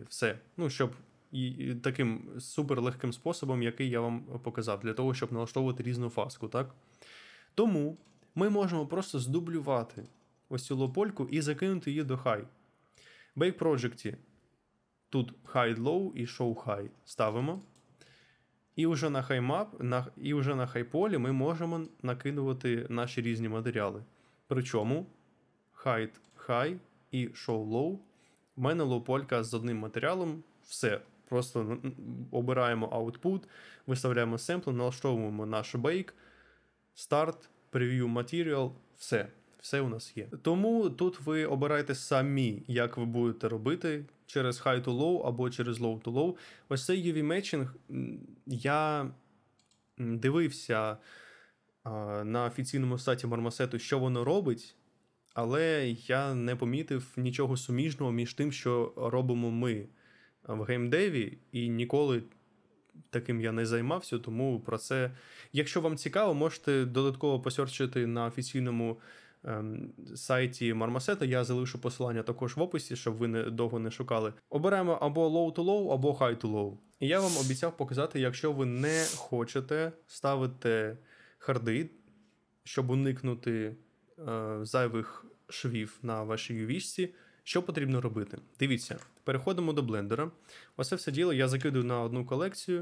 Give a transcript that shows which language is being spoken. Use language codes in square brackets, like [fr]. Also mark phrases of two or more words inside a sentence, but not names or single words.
[uk] Все. Ну, щоб і таким суперлегким способом, який я вам показав, для того, щоб налаштовувати різну фаску, так? Тому ми можемо просто здублювати ось цю лопольку і закинути її до high. В Bake Project тут [en] hide low [uk] і [en] show high [uk] ставимо. І вже на high-map, і вже на high-полі ми можемо накидувати наші різні матеріали. Причому [en] hide high [uk] і [en] show low. [uk] У мене лоу-полька з одним матеріалом. Все. Просто обираємо output, виставляємо семпл, налаштовуємо наш bake, start, [en] preview material, [uk] все. Все у нас є. Тому тут ви обираєте самі, як ви будете робити, через [en] high to low [uk] або через [en] low to low. [uk] Ось цей [en] UV matching, [uk] я дивився на офіційному сайті мармосету, що воно робить, але я не помітив нічого суміжного між тим, що робимо ми в геймдеві, і ніколи таким я не займався, тому про це, якщо вам цікаво, можете додатково посерчити на офіційному сайті мармосета, я залишу посилання також в описі, щоб ви довго не шукали. Обираємо або [en] low to low, [uk] або [en] high to low. [uk] І я вам обіцяв показати, якщо ви не хочете ставити харди, щоб уникнути зайвих швів на вашій UV-шці, що потрібно робити? Дивіться, переходимо до блендера. Ось це все діло я закидаю на одну колекцію.